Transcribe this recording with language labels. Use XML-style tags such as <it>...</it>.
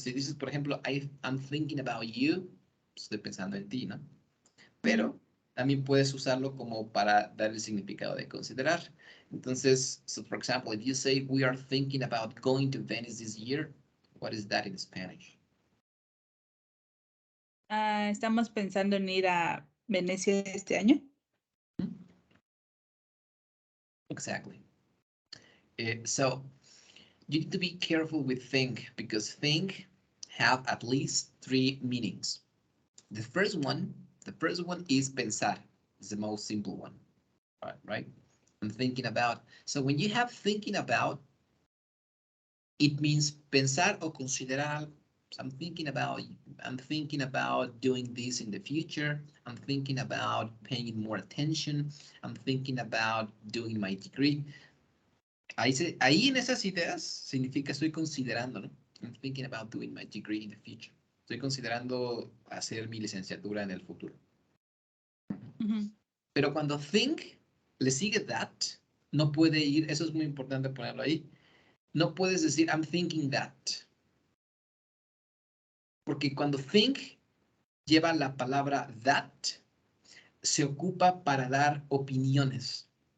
<es>Si dices, por ejemplo,</es> <en>I'm thinking about you,</en> <es>estoy pensando en ti, ¿no? Pero también puedes usarlo como para dar el significado de considerar. Entonces,</es> <en>so for example, if you say, we are thinking about going to Venice this year, what is that in Spanish?</en> <es>Estamos pensando en ir a Venecia este año.</es> <en>Exactly. So you need to be careful with think because think have at least three meanings. The first one is pensar. It's the most simple one, right? I'm thinking about. So when you have thinking about, it means</en> <es>pensar o considerar.</es> <en>So I'm thinking about doing this in the future. I'm thinking about paying more attention. I'm thinking about doing my degree.</en> <es>Ahí en esas ideas significa estoy considerando, ¿no?</es> <en>I'm thinking about doing my degree in the future.</en> <es>Estoy considerando hacer mi licenciatura en el futuro. Pero cuando think le sigue that, no puede ir, eso es muy importante ponerlo ahí, no puedes decir</es> <en>I'm thinking that.</en> <es>Porque cuando think lleva la palabra that, se ocupa para dar opiniones.</es>